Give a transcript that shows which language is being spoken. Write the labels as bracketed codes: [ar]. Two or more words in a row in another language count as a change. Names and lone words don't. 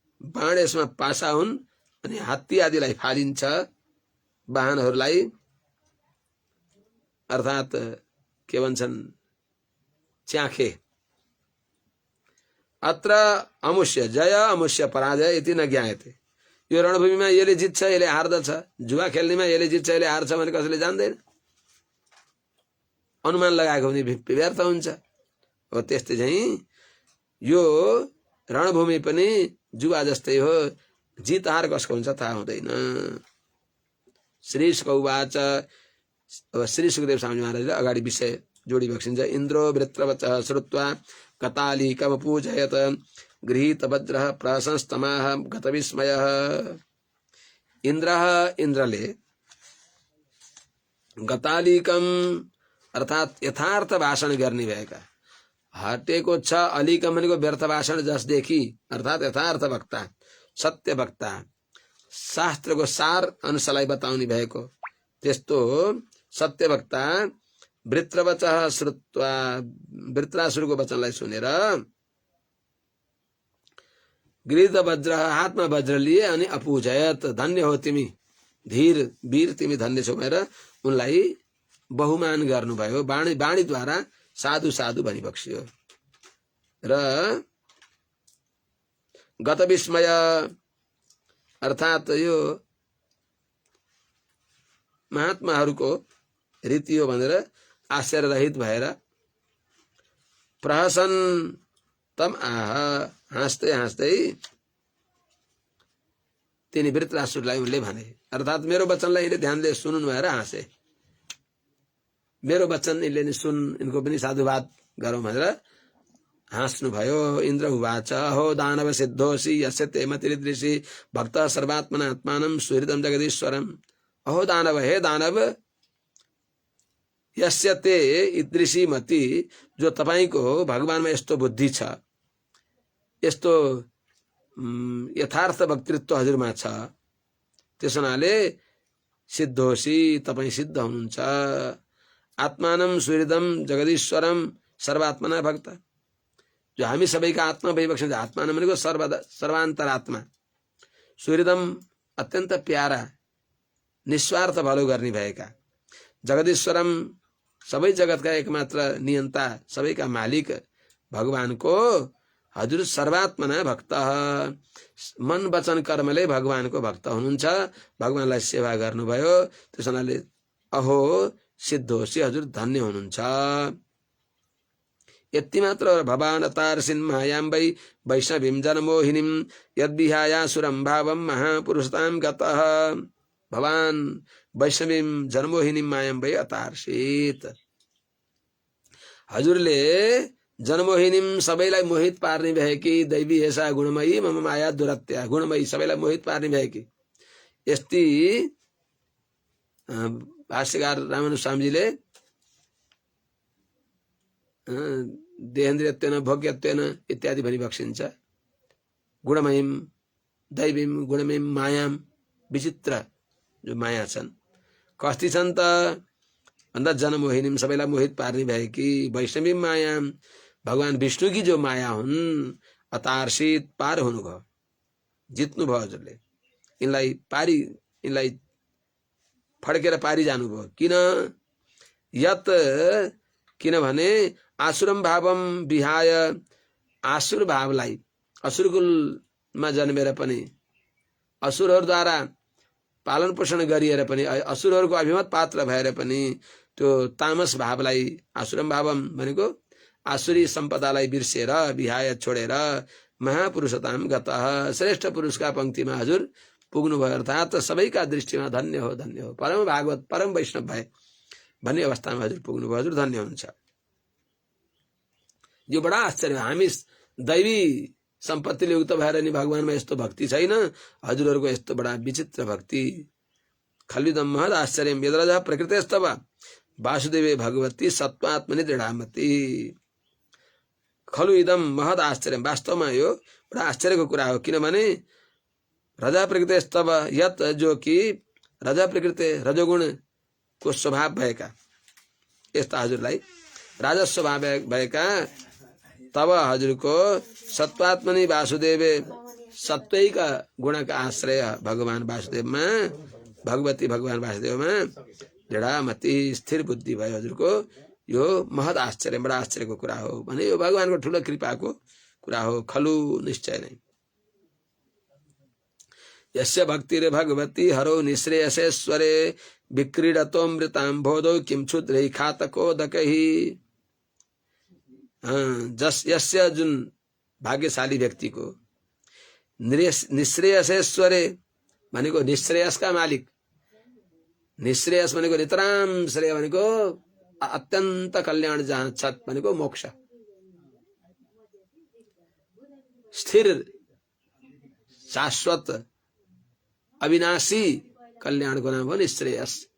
[ne] बाण यसमा पासा हुन् अनि हात्ती आदिलाई फालिन्छ वाहनहरूलाई अर्थात् के भन्छन् च्याखे। [sa] अत्र अमुष्य जय अमुष्य पराजय इति न ज्ञायते। [ne] यो रणभूमिमा यसले जित्छ यसले हार्दछ, जुवा खेल्नेमा यसले जित्छ यसले हार्छ भने कसैले जान्दैन, अनुमान लगाएको भने व्यर्थ हुन्छ। हो त्यस्तै चाहिँ यो रणभूमि पनि जुवा जस्तै हो, जित हार कसको हुन्छ थाहा हुँदैन। [sa] श्री सुकौवाच। [ne] अब श्री सुखदेव स्वामी महाराजले अगाडि विषय जोडी बक्सिन्छ। [sa] इन्द्रो वृत्रवचः श्रुत्वा कतालीकमपूजयत गृहीत वज्रः प्रशंस्तमाह गतविस्मयः। [ne] इन्द्रले गतालीकम अर्थात् यथार्थ भाषण गर्ने भएका, हटेको छ अलिकम भनेको व्यर्थ भाषण जसदेखि अर्थात् यथार्थ वक्ता, सत्य वक्ता, शास्त्रको सार अनुसारलाई बताउने भएको त्यस्तो सत्य वक्ता [sa] वृत्रवचः श्रुत्वा [ne] वृत्रासुरको वचनलाई सुनेर [sa] गृहीत वज्र [ne] हातमा वज्र लिए अनि अपूजयत धन्य हो तिमी धीर वीर तिमी धन्य छौ भनेर उनलाई बहुमान गर्नुभयो। वाणीद्वारा साधु साधु भनी बक्सियो। र [sa] गत विस्मय [ne] अर्थात् यो महात्माहरूको रीति हो भनेर आश्चर्य रहित भएर [sa] प्रहसन तम आह [ne] हाँस्दै हाँस्दै तिनी वृत्रासुरलाई उनले भने, अर्थात् मेरो वचनलाई यिनले ध्यानले सुनुन् भएर हाँसे, मेरो वचन यिनले नि सुन, यिनको पनि साधुवाद गरौँ भनेर हाँस्नु भयो। [sa] इन्द्र उवाच हो दानव सिद्धोसी यस्य ते मतिरिदृशी भक्त सर्वात्मना आत्मानं सुहृदं जगदीश्वरम्। अहो दानव, हे दानव, यस्य ते ईदृशी मति, [ne] जो तपाईको भगवानमा यस्तो बुद्धि छ, यस्तो यथार्थ वक्तृत्व हजुरमा छ, त्यस हुनाले सिद्धोसी तपाई सिद्ध हुनुहुन्छ। [sa] आत्मानं सुहृदं जगदीश्वरम सर्वात्मना भक्त, [ne] जो हामी सबैका आत्मा भइबक्छ। आत्मा भनेको सर्वान्तरात्मा, सुहृदम अत्यन्त प्यारा निस्वार्थ भलो गर्ने भएका, जगदीश्वरम सबै जगतका एकमात्र नियन्ता सबैका मालिक भगवानको हजुर [sa] सर्वात्मना भक्त, [ne] मन वचन कर्मले भगवानको भक्त हुनुहुन्छ, भगवानलाई सेवा गर्नुभयो। त्यस हुनाले [sa] अहो सिद्धोसी [ne] हजुर धन्य हुनुहुन्छ। [sa] यति मात्र भवान तारसिन् मायां वै वैष्णवीं जनमोहिनीं यद्विहायासुरं भावं महापुरुषतां गतः। भवान वैष्णवीं जनमोहिनीं मायां वै अतार्षित, [ne] हजुरले जनमोहिनीं सबैलाई मोहित पार्ने भएकी [sa] दैवी ऐसा गुणमयी मम माया दुरत्या, [ne] गुणमयी सबैलाई मोहित पार्ने भएकी यस्ती भाष्यकार रामानुज स्वामीजीले [sa] देहेन्द्रियत्वेन भोग्यत्वेन [ne] इत्यादि भनी बक्सिन्छ। [sa] गुणमयीं दैवीं गुणमयीं मायां, [ne] विचित्र जो माया छन्, कस्ती छन् त भन्दा जनमोहिनीं सबैलाई मोहित पार्ने भएकी वैष्णवी माया, भगवान विष्णु की जो माया हुन्, अतार्षित पार हुनुभयो, जित्नु भयो हजुरले, यिनलाई फड्केर पारी जानुभयो। किन? यत किनभने [sa] आसुरम भावम विहाय, [ne] आसुर भावलाई असुरकुलमा जन्मेर पनि असुरहरूद्वारा पालन पोषण गरिएर पनि असुरहरूको अभिमत पात्र भएर पनि त्यो तामस भावलाई, [sa] आसुरम भावम [ne] भनेको आसुरी सम्पदालाई बिर्सेर विहाय छोडेर [sa] महापुरुषताम गतः, [ne] श्रेष्ठ पुरुषका पंक्तिमा हजुर पुग्नु भयो। अर्थात् सबैका दृष्टिमा धन्य हो धन्य हो, परम भागवत परम वैष्णव भए भन्ने अवस्थामा हजुर पुग्नु भयो, हजुर धन्य हुनुहुन्छ। यो बडा आश्चर्य, हामी दैवी सम्पत्तिले युक्त भएर नि भगवानमा यस्तो भक्ति छैन, हजुरहरूको यस्तो बडा विचित्र भक्ति। [sa] खल्विदम महद आश्चर्य यद्रजः प्रकृतेस्तव वासुदेवे भगवती सत्वात्मनि दृढामति। खलु इदम महद आश्चर्य, [ne] वास्तवमा यो बडा आश्चर्यको कुरा हो। किनभने [sa] रजा प्रकृतेस्तव यत, [ne] जो कि रजा प्रकृति रजोगुणको स्वभाव भएका यस्ता हजुरलाई राजा स्वभाव भएका तब हजुरको [sa] सत्वात्मनि वासुदेवे [hi] सत्वैक गुण का आश्रय भगवान वासुदेव में, भगवती भगवान वासुदेव में जड़ा मति [ne] स्थिर बुद्धि भयो हजुरको यो महत आश्चर्य, बडा आश्चर्यको कुरा हो भने यो भगवानको ठुलो कृपाको कुरा हो, खलु निश्चय नै। [sa] यस्य भक्तिरे भगवती हरो निःश्रेयसेश्वरे विक्रीडतोऽमृताम्भोधौ किं क्षुद्रै खातकोदकैः। [ne] यस्य जुन भाग्यशाली व्यक्तिको निःश्रेयसेश्वरे भनेको निःश्रेयसका मालिक, निःश्रेयस भनेको [sa] नितराम श्रेय [ne] भनेको अत्यन्त कल्याण जहाँ छ भनेको मोक्ष, स्थिर शाश्वत अविनाशी कल्याणको नाम हो निःश्रेयस।